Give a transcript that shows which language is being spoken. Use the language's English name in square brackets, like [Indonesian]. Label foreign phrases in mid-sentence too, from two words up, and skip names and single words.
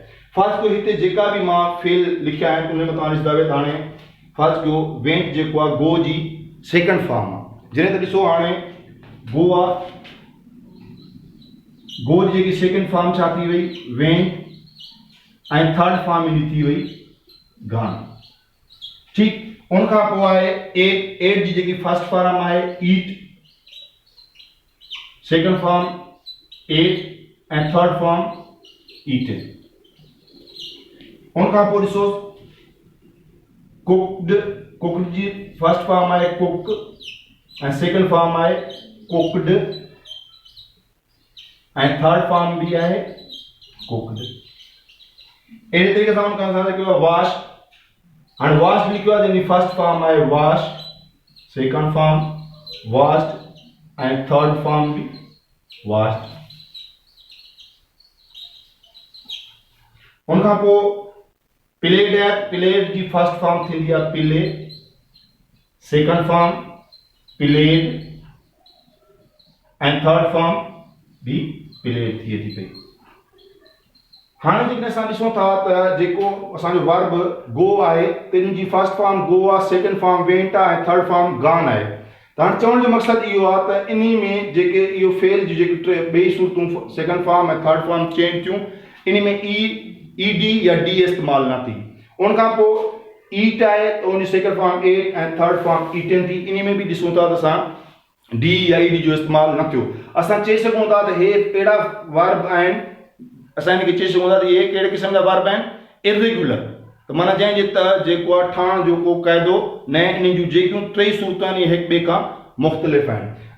[Sindhi] फ़र्ज़ु कयो हिते जेका बि मां फ़ेल लिखिया आहिनि उन में तव्हां ॾिसंदा त हाणे फ़र्ज़ु कयो वेंट जेको आहे गो जी [English] second form [Sindhi] आहे। जॾहिं त ॾिसो हाणे गो आहे, गो जी जेकी [English] second form [Sindhi] छा थी वई वेंट ऐं [English] third form [Sindhi] इन थी वई गान। ठीकु, उन खां पोइ आहे एट, एट जी जेकी [English] first form [Sindhi] आहे ईट, [English] second form ate [Sindhi] ऐं [English] third form eaten. [Sindhi] उन खां पोइ ॾिसो कुक्ड, कुक्ड जी [English] first form [Sindhi] आहे कुक ऐं [English] second form [Sindhi] आहे कुक्ड ऐं [English] third form [Sindhi] भी आहे कुक्ड। अहिड़े तरीक़े सां उन खां असांखे वॉश, हाणे वॉश बि लिखियो आहे जंहिंजी [English] first form [Sindhi] आहे वॉश, [English] second form washed [Sindhi] ऐं [English] third form [Sindhi] बि वॉश्ड। उन खां पोइ प्लेड आहे, प्लेड जी [English] first form [Sindhi] थींदी आहे प्ले, [English] second form played [Sindhi] ऐं [English] third form [Sindhi] भी प्लेड थिए थी पई। हाणे जेकॾहिं असां ॾिसूं था त जेको असांजो वर्ब गो आहे तिन जी [English] first form go [Sindhi] आहे, [English] second form went [Sindhi] आहे ऐं [English] third form gone [Sindhi] आहे। त हाणे चवण जो मक़सदु इहो आहे त इन में जेके इहो फेल जी जेके टे ॿई सूरतूं [English] second form [Sindhi] ऐं [English] third form change [Sindhi] थियूं इन में ई डी या डी इस्तेमालु न थी। उन खां पोइ ईट आहे त उन [English] second form ate [Sindhi] ऐं [English] third form eaten [Sindhi] थी। इन में बि ॾिसूं था त असां डी या ई डी जो इस्तेमालु न थियो। असां चई सघूं था त हे अहिड़ा वर्ब आहिनि, असां हिनखे चई सघूं था त इहे कहिड़े क़िस्म जा वर्ब आहिनि इरेगुलर, तो माना जंहिंजे तहत जेको आहे ठहण जो को क़ाइदो न आहे। इन जूं जेकियूं टई सूरतूं आहिनि इहे हिक ॿिए खां मुख़्तलिफ़ आहिनि।